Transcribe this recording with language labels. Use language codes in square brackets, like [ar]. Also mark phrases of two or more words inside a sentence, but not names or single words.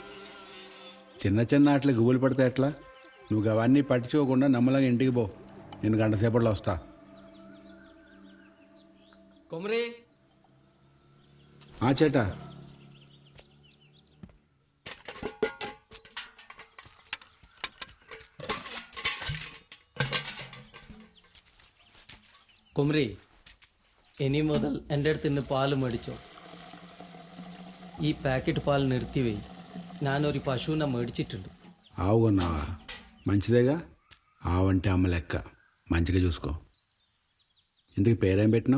[te] చిన్న చిన్న ఆటలు గుబులు పడితే ఎట్లా? నువ్వు అవన్నీ పట్టించుకోకుండా నమ్మలంగా ఇంటికి పో. నేను గంట సేపట్లో వస్తా. కొమరే [ml] ആ ചേട്ടാ കുമരി, ഇനി മുതൽ എൻ്റെ അടുത്ത് നിന്ന് പാല് മേടിച്ചോ. ഈ പാക്കറ്റ് പാൽ നിർത്തിവെയ്. ഞാനൊരു പശുവിനെ മേടിച്ചിട്ടുണ്ട്. [te] ఆవు కొన్నావా? మంచిదేగా. ఆవంటే అమ్మ లెక్క, మంచిగా చూసుకో. ఇందుకు పేరేం పెట్టినావు?